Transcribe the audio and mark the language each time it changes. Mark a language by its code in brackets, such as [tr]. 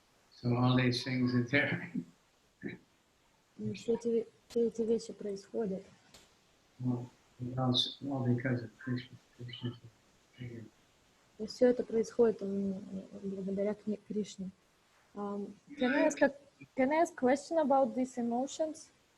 [en] So all these things are there. [ru] И все эти вещи происходят. [en] Well, all because of Krishna. Krishna's the figure. [ru] И все это происходит благодаря Кришне. [en] Can I ask question about these emotions?